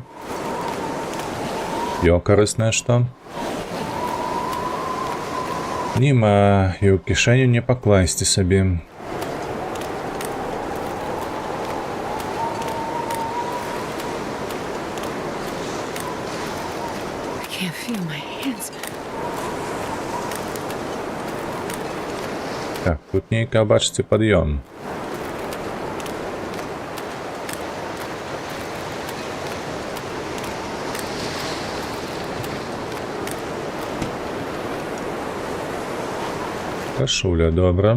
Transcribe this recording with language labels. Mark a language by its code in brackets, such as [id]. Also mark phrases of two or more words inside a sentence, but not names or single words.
[be] Ёкараснае што? Нема, і ў кішэню не пакласці сабе. [en] I can't feel my hands. [be] Так, тут нейка, бачыце, пад'ём. Кашуля, добра.